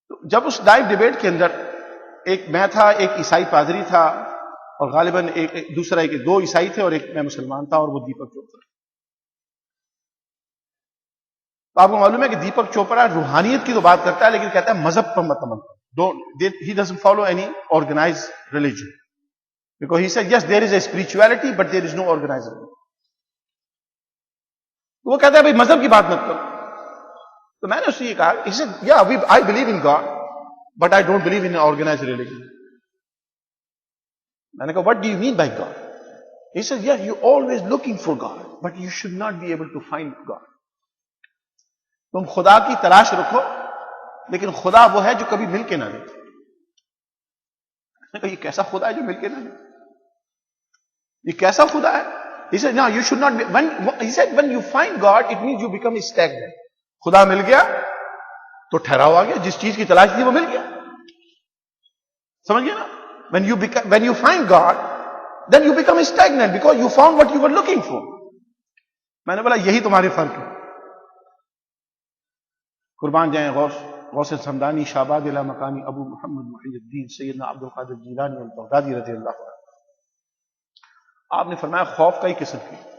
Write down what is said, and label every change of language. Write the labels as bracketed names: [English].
[Urdu] جب اس live debate کے اندر ایک میں تھا, ایک عیسائی پادری تھا, اور غالباً دوسرا دو عیسائی تھے اور ایک میں مسلمان تھا, اور وہ دیپک چوپڑا. تو آپ کو معلوم ہے کہ دیپک چوپڑا روحانیت کی تو بات کرتا ہے, لیکن کہتا ہے مذہب پر مت عمل کرو. [English] He doesn't follow any organized religion. Because he said, yes, there is a spirituality, but there is no organized religion. [Urdu] وہ کہتا ہے بھائی مذہب کی بات مت کرو. تو میں نے اس سے یہ کہا, [English] he said, yeah, I believe in God, but I don't believe in an organized religion. [Urdu] میں نے کہا, [English] what do you mean by God? He said, yeah, you're always looking for God, but you should not be able to find God. [Urdu] تم خدا کی تلاش رکھو, لیکن خدا وہ ہے جو کبھی مل کے نہ دے. میں نے کہا, یہ کیسا خدا ہے جو مل کے نہ دے؟ یہ کیسا خدا ہے؟ [English] He said, no, you should not be. He said, when you find God, it means you become stagnant. [Urdu] خدا مل گیا تو ٹھہراؤ آ گیا, جس چیز کی تلاش تھی وہ مل گیا. سمجھ گئے نا؟ [English] When you find God, then you become stagnant because you found what you were looking for. [Urdu] میں نے بولا یہی تمہارے فرق ہے. قربان جائیں غوث سمدانی شہباز اعلی مقامی ابو محمد محی الدین سیدنا عبد القادر جیلانی البغدادی رضی اللہ عنہ. آپ نے فرمایا خوف کئی قسم کی.